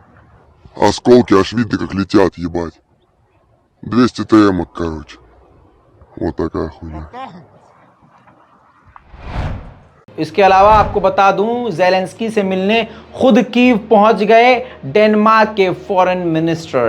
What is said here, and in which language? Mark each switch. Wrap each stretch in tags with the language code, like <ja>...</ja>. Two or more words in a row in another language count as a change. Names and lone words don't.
<ru>Осколки аж видно как летят, ебать. 200 ТМ, короче.</ru> <hi>होता क्या खुदा। इसके अलावा आपको बता दूं, ज़ेलेंस्की से मिलने खुद कीव पहुंच गए डेनमार्क के</hi> <en>foreign minister.</en>